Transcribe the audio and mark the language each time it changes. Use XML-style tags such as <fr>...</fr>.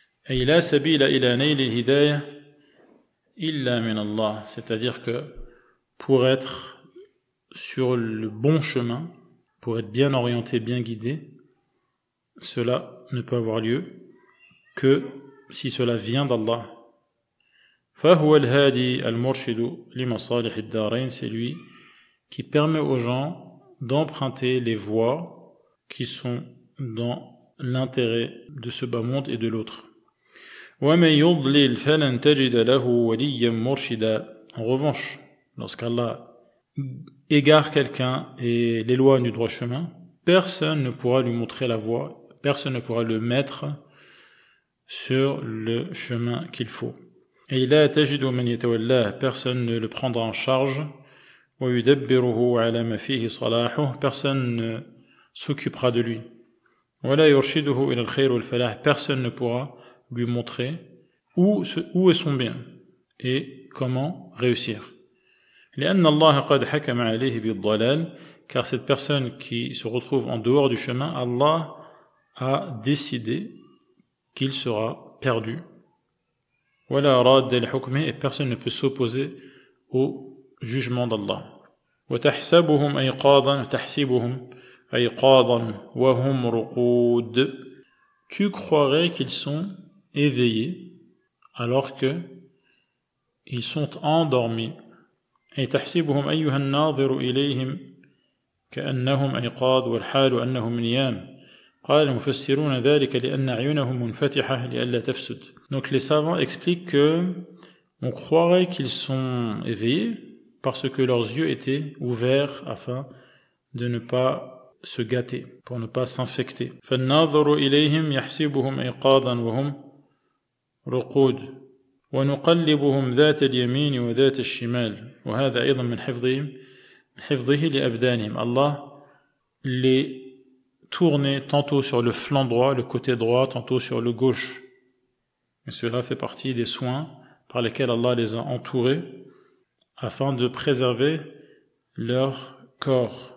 <ar>أي لا سبيل إلى نيل الهداية إلا من الله,</ar> <fr>c'est-à-dire que pour être sur le bon chemin, pour être bien orienté, bien guidé, cela ne peut avoir lieu que si cela vient d'Allah.</fr> <ar>فهو الهادي المرشد لمصالح الدارين,</ar> <fr>c'est lui qui permet aux gens d'emprunter les voies qui sont dans l'intérêt de ce bas monde et de l'autre.</fr> <ar>ومن يضلل فلن تجد له وليا مرشدا.</ar> <fr>En revanche, lorsqu'Allah égare quelqu'un et l'éloigne du droit chemin, personne ne pourra lui montrer la voie, personne ne pourra le mettre sur le chemin qu'il faut. Et</fr> <ar>لا تجد من يتولاه,</ar> <fr>personne ne le prendra en charge.</fr> <ar>ويدبره على ما فيه صلاحه,</ar> <fr>personne ne s'occupera de lui.</fr> <ar>ولا يرشده إلى الخير والفلاح,</ar> <fr>personne ne pourra lui montrer où est son bien et comment réussir.</fr> <ar>لأن الله قد حكم عليه بالضلال,</ar> <fr>car cette personne qui se retrouve en dehors du chemin, Allah a décidé qu'il sera perdu.</fr> <ar>ولا راد لحكمه,</ar> <fr>et personne ne peut s'opposer au jugement d'Allah.</fr> <ar>وتحسبهم أيقاظا تحسبهم أيقاظا وهم رقود.</ar> <fr>Tu croirais qu'ils sont éveillés alors que ils sont endormis.</fr> <ar>أي تحسبهم أيها الناظر إليهم كأنهم أيقاظ والحال أنهم نيام. قال المفسرون ذلك لأن أعينهم منفتحة لئلا تفسد.</ar> <fr>Donc les savants expliquent que on croirait qu'ils sont éveillés parce que leurs yeux étaient ouverts afin de ne pas se gâter, pour ne pas s'infecter.</fr> <ar>فالناظر إليهم يحسبهم أيقاظا وهم رقود ونقلبهم ذات اليمين وذات الشمال وهذا أيضا من حفظه لأبدانهم.</ar> <fr>Allah les tournait tantôt sur le flanc droit, le côté droit, tantôt sur le gauche. Et cela fait partie des soins par lesquels Allah les a entourés afin de préserver leur corps.</fr>